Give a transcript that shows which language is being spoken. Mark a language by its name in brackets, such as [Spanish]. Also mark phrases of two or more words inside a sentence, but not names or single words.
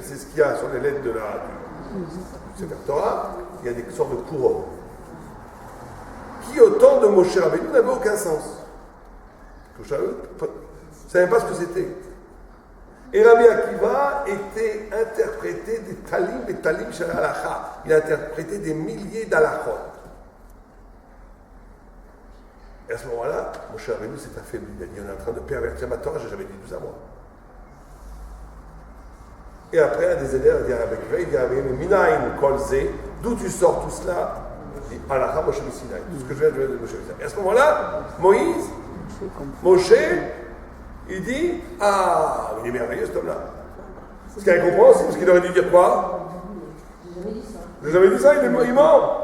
[French] C'est ce qu'il y a sur les lettres de la [Hebrew] ספר תורה. [French] Il y a des sortes de couronnes. Qui, au temps de Moshe Rabbeinu, n'avait aucun sens. Moshe Rabbeinu ne savait pas ce que c'était. Et Rabbi Akiva était interprété des [Hebrew] תלים של הלכה. [French] Il a interprété des milliers d'halachot. Et à ce moment-là, Moshe Rabbeinu s'est affaibli. Il a dit, on est en train de pervertir ma Torah, j'ai jamais dit tout ça moi. Et après, un des élèves a dit à Rabbi Akiva, il dit, mais [Hebrew] מניין כל זה, [French] d'où tu sors tout cela? Il dit, [Hebrew] הלכה משה סיני. [French] Tout ce que je viens de dire de Moshe Sinai. Et à ce moment-là, Moshe, il dit, ah, il est merveilleux cet homme-là. Parce qu'il comprend aussi, parce qu'il aurait dû dire quoi? J'ai jamais dit ça, il ment.